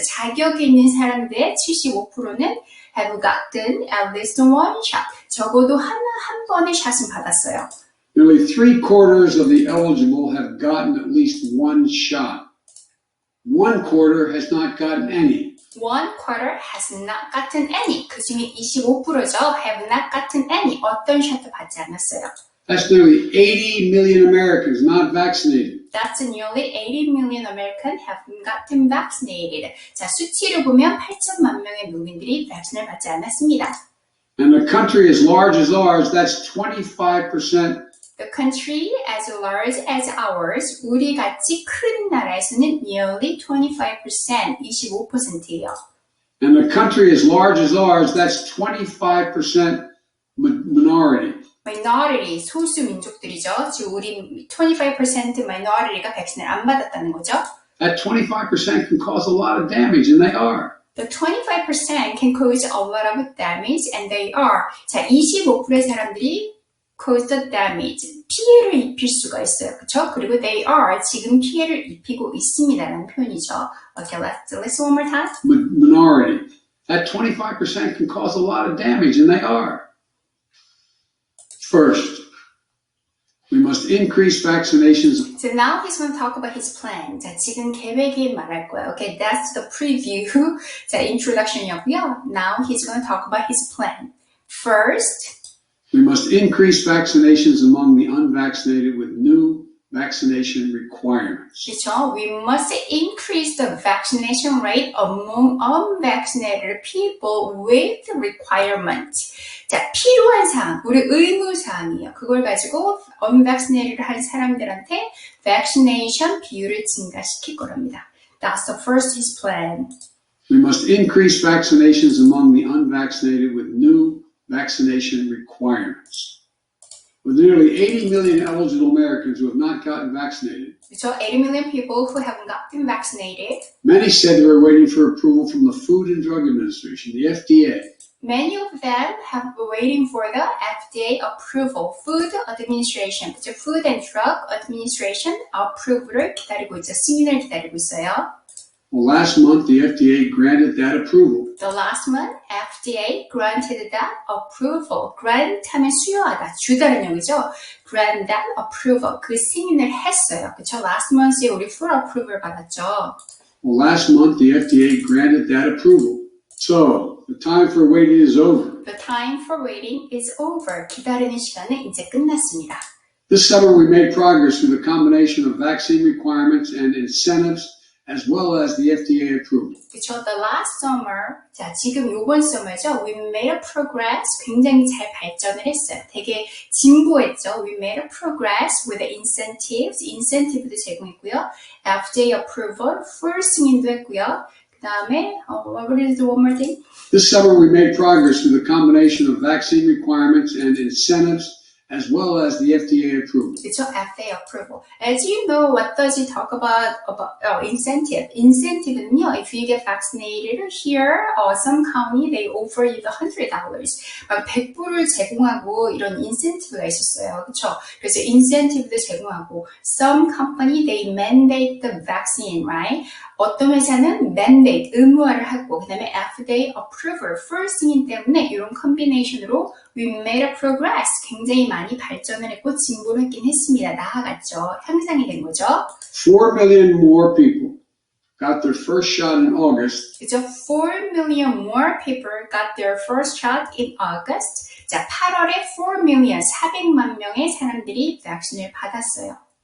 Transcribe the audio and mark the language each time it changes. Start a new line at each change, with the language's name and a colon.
Korean: 자격이 있는 사람들의 75%는
English: have gotten at least one shot.
Korean: 적어도 한 번의 샷은 받았어요.
English: Nearly 3/4 of the eligible have gotten at least one shot. 1/4 has not gotten any. 1/4 has not gotten any.
Korean: 그 중에 25%죠.
English: Have not gotten any.
Korean: 어떤 샷도 받지 않았어요.
English: That's nearly 80 million Americans not vaccinated. That's nearly 80 million Americans have gotten vaccinated.
Korean: 자, 수치를 보면 8천만 명의 국민들이 백신을 받지 않았습니다.
English: And a country as large as ours, that's 25%. The country as large as ours,
Korean: 우리 같이 큰 나라에서는
English: nearly 25%, 25%예요. And a country as large as ours, that's 25% minority.
Korean: Minority, 소수 민족들이죠. 지금 우리 25% minority가 백신을 안 받았다는 거죠.
English: That 25% can cause a lot of damage, and they are. The 25% can cause a lot of damage, and they are.
Korean: 자, 25%의 사람들이
English: cause the damage,
Korean: 피해를 입힐 수가 있어요. 그렇죠? 그리고
English: they are,
Korean: 지금 피해를 입히고 있습니다라는 표현이죠.
English: Okay, let's listen one more time. Minority. That 25% can cause a lot of damage, and they are. First, we must increase vaccinations. So now he's going to talk about his plan.
Korean: 자, 지금 계획이 말할 거예요.
English: Okay, that's the preview.
Korean: 자, introduction이었고요.
English: Now he's going to talk about his plan. First, we must increase vaccinations among the unvaccinated with new vaccination requirements.
Korean: 그렇죠?
English: We must increase the vaccination rate among unvaccinated people with requirements.
Korean: 자, 필요한 사항, 우리 의무 사항이에요. 그걸 가지고 unvaccinated를 한 사람들한테 vaccination 비율을 증가시킬 거랍니다.
English: That's the first his plan. We must increase vaccinations among the unvaccinated with new vaccination requirements. With nearly 80 million eligible Americans who have not gotten vaccinated, So 80 million people who haven't gotten vaccinated, many said they were waiting for approval from the Food and Drug Administration, the FDA. many of them have been waiting for the FDA approval, Food Administration,
Korean: 그죠?
English: Food and Drug Administration approval을
Korean: 기다리고 있죠. 승인을 기다리고 있어요.
English: Well, last month, the FDA granted that approval. The last month, FDA granted that approval.
Korean: Grant 하면 수여하다, 주다는 얘기죠.
English: Grant that approval.
Korean: 그 승인을 했어요. 그쵸?
English: Last month
Korean: 에 우리 full approval 받았죠.
English: Well, last month, the FDA granted that approval. So, the time for waiting is over. The time for waiting is over.
Korean: 기다리는 시간은 이제 끝났습니다.
English: This summer we made progress through the combination of vaccine requirements and incentives as well as the FDA approval.
Korean: 그쵸,
English: the last summer,
Korean: 자, 지금 요번 summer죠.
English: We made a progress,
Korean: 굉장히 잘 발전을 했어요. 되게 진보했죠.
English: We made a progress with the incentives,
Korean: incentive도 제공했고요.
English: FDA approval, full
Korean: 승인도 했고요. 그 다음에,
English: what is the one more thing? This summer we made progress through the combination of vaccine requirements and incentives as well as the FDA approval.
Korean: 그쵸,
English: FDA approval. As you know, what does it talk about incentive? Incentive는요, if you get vaccinated here, some county, they offer you the $100.
Korean: 막 100불을 제공하고 이런 incentive가 있었어요. 그쵸? 그래서 incentive도 제공하고,
English: some company, they mandate the vaccine, right?
Korean: 어떤 회사는 mandate, 의무화를 하고, 그 다음에 FDA approval, full 승인 때문에 이런 combination으로
English: we made a progress,
Korean: 굉장히 많이 발전을 했고 진보를 했긴 했습니다. 나아갔죠. 향상이 된 거죠.
English: 4 million more people got their first shot in August.
Korean: 그죠?
English: 4 million more people got their first shot in August.
Korean: 자, 8월에 4 million, 400만 명의 사람들이 백신을 받았어요.